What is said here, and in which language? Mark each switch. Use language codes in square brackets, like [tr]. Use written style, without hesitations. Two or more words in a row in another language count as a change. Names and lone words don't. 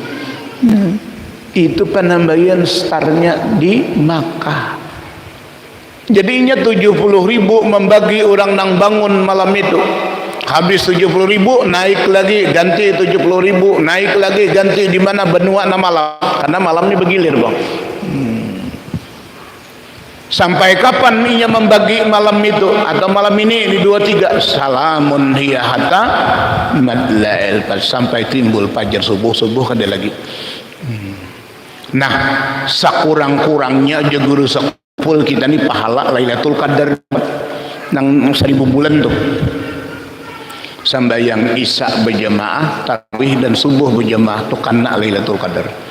[bjn] Itu penambahan starnya di Makkah. Jadinya 70.000 membagi orang nang bangun malam itu. Habis 70.000 naik lagi ganti 70.000 naik lagi ganti di mana benua na malam karena malamnya bergilir bang. Sampai kapan ia membagi malam itu atau malam ini di 23 [ar] salamun hiya hatta madla'il [bjn] sampai timbul fajar subuh ada lagi. Nah sakurang-kurangnya aja guru sekupul kita nih pahala Lailatul Qadar nang 1000 bulan tuh. Sambayang isya berjamaah, tarawih dan subuh berjamaah tuh karena Lailatul Qadar.